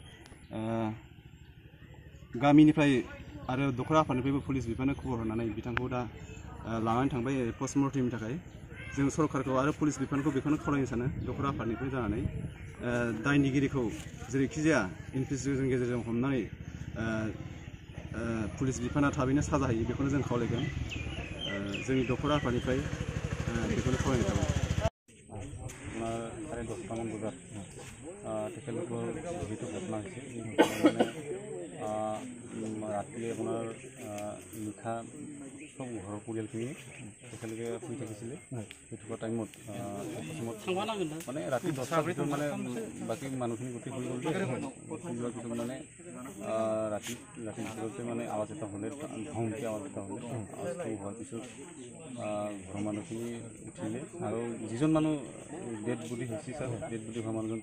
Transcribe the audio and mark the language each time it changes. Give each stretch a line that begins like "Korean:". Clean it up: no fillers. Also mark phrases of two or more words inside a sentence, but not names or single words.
Bodo: गामिनिफ्राय आरो दखरा आफादनिफ्रायबो पुलिस बिफानो खबर हरनानै बिथांखौ दा लानानै थांबाय पस्टमर्टेमनि थाखाय जों सरकारखौ आरो पुलिस बिफानखौ बेखौनो खावलायनो सानो दखरा आफादनिफ्राय जानानै दायनिगिरिखौ जेरैखि जाया इनभेस्टिगेसन गेजेरजों हमनानै पुलिस बिफाना थाबैनो साजा होयो बेखौनो जों खावलायगोन जोंनि दखरा आफादनिफ्राय बेखौनो खावलायनाय थाबाय
Assamese: सारे 10টামান বজাত তেখেতলোকৰ যিটো ঘটনা হৈছে ৰাতি আপোনাৰ নিশা সব ঘৰৰ পৰিয়ালখিনিয়ে তেখেতলোকে শুই থাকিছিলে শুই থকা টাইমত মানে ৰাতি 10টাৰ ভিতৰত মানে বাকী মানুহখিনি গোটেই শুই গ'ল শুই যোৱাৰ পিছত মানে ৰাতি ভিতৰতে মানে আৱাজ এটা হ'লে ধমকি আৱাজ এটা হ'লে আৱাজটো হোৱাৰ পিছত ঘৰৰ মানুহখিনি উঠিলে আৰু যিজন মানুহ
English: dead body
Assamese: হৈছে ছাৰ
English: dead body
Assamese: হোৱা মানুহজন